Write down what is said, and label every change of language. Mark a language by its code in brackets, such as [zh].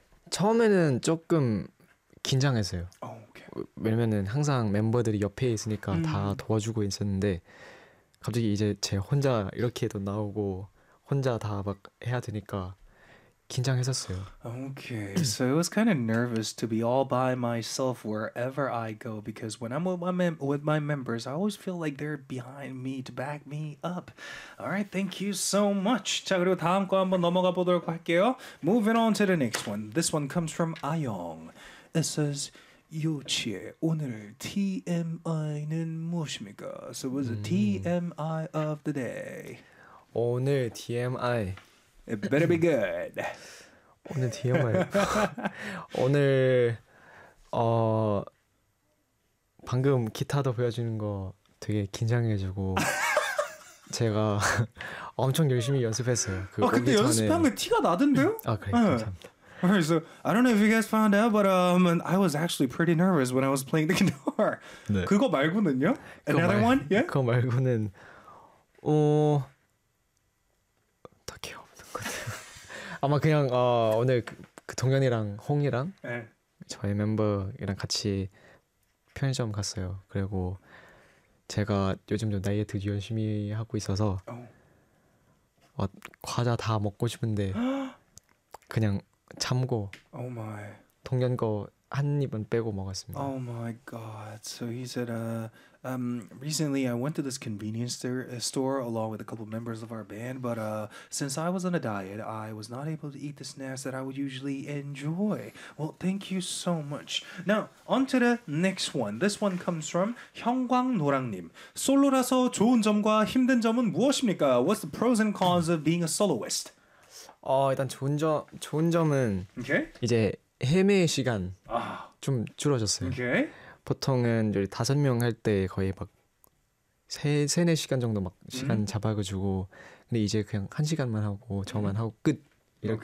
[ko] 처음에는 조금 긴장했어요. [en] Oh. [ko] 왜냐면은 항상 멤버들이 옆에 있으니까 다 도와주고 있었는데 갑자기 이제 제 혼자 이렇게도 나오고 혼자 다 막 해야 되니까 긴장했었어요. [en] Okay, so it was kind of nervous to be all by myself wherever I go because when I'm with my members, I always feel like they're behind me to back me up. All right, thank you so much. [ko] 자, 그리고 다음 거 한번 넘어가 보도록 할게요. [en] Moving on to the next one. This one comes from Ayong. It says... [ko] 요치에 오늘 TMI는 무엇입니까? [en] So what's the TMI of the day? [ko] 오늘 TMI [en] It better be good [ko] 오늘 TMI 오늘 방금 기타도 보여주는 거 되게 긴장해주고 제가 엄청 열심히 연습했어요 그 아 근데 연습한 게 티가 나던데요? 아 그래 감사합니다 [en] Alright, so I don't know if you guys found out, but I was actually pretty nervous when I was playing the guitar. [ko] 네. 그거 말고는요? [en] Another one? Yeah. [ko] 그거 말고는 딱히 없는 것 같아요. 아마 그냥 오늘 그 동현이랑 홍이랑 네. 저희 멤버랑 같이 편의점 갔어요. 그리고 제가 요즘 좀 다이어트 열심히 하고 있어서 과자 다 먹고 싶은데 그냥 참고 [en] oh my. [ko] 동현 거 한 입은 빼고 먹었습니다. [en] Oh my god. So he said recently I went to this convenience store along with a couple members of our band but since I was on a diet I was not able to eat the snacks that I would usually enjoy. Well, thank you so much. Now, on to the next one. This one comes from 형광노랑님. [ko] 솔로라서 좋은 점과 힘든 점은 무엇입니까? [en] What's the pros and cons of being a soloist? [ko] 일단 좋은 점은 [en] okay. [ko] 이제 헤매의 시간 좀 줄어졌어요. [en] Okay. [ko] 보통은 우리 다섯 명 할 때 거의 막 세네 시간 정도 막 시간 잡아가지고 근데 이제 그냥 한 시간만 하고 저만 하고 끝 이렇게